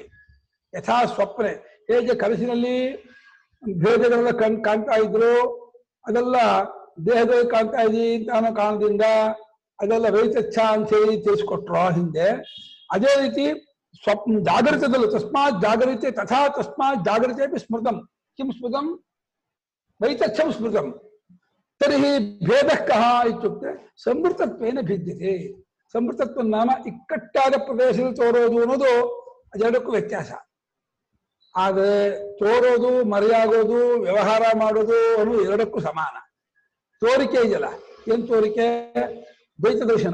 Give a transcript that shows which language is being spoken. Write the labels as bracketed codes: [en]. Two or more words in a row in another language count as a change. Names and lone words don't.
[sa] ಯಥಾ ಸ್ವಪ್ನೆ [kn] ಹೇಗೆ ಕನಸಿನಲ್ಲಿ ಭೇದಗಳೆಲ್ಲ ಕಾಣ್ತಾ ಇದ್ರು, ಅದೆಲ್ಲ ದೇಹದಲ್ಲಿ ಕಾಣ್ತಾ ಇದ್ದೀವಿ ಅಂತ ಅನ್ನೋ ಕಾರಣದಿಂದ ಅದೆಲ್ಲ ವೈತಚ್ಛ ಅಂತ ಹೇಳಿ ತಿಳಿಸ್ಕೊಟ್ರು ಹಿಂದೆ. ಅದೇ ರೀತಿ ಸ್ವಪ್ನ ಜಾಗೃತದಲ್ಲೂ [sa] ತಸ್ಮಾತ್ ಜಾಗರಿತೆ ತಥಾ ತಸ್ಮಾತ್ ಜಾಗರಿತೆ ಸ್ಮೃತಂ ಕಿಂ ಸ್ಮೃತಂ ವೈತಚ್ಛಂ ಸ್ಮೃತಂ ತರ್ಹಿ ಭೇದಃ ಕಃ ಇತ್ಯುಕ್ತೆ ಸಂವೃತತ್ವೇನ ಭಿದ್ಯತೆ. ಸಂವೃತತ್ವ ನಾಮ [kn] ಇಕ್ಕಟ್ಟಾದ ಪ್ರದೇಶದಲ್ಲಿ ತೋರೋದು ಅನ್ನೋದು ಅದೆರಡಕ್ಕೂ ವ್ಯತ್ಯಾಸ. ಆದರೆ ತೋರೋದು, ಮರೆಯಾಗೋದು, ವ್ಯವಹಾರ ಮಾಡೋದು ಅನ್ನೋದು ಎರಡಕ್ಕೂ ಸಮಾನ. ತೋರಿಕೆ ಇದೆಯಲ್ಲ, ಏನ್ ತೋರಿಕೆ? ದ್ವೈತ ದರ್ಶನ.